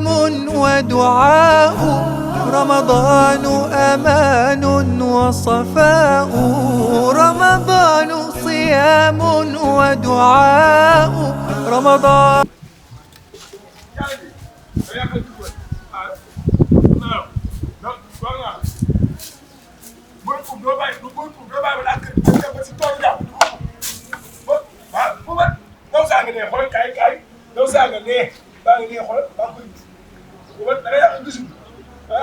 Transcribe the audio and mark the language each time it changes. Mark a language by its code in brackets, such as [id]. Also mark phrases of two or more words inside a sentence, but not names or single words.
[ar] ودعاء، رمضان أمان وصفاء، رمضان صيام ودعاء، رمضان. [wo] yow saa nga nee baa ngi nee xoolal baa ngi koy bu da ngay yàq gisul da ngay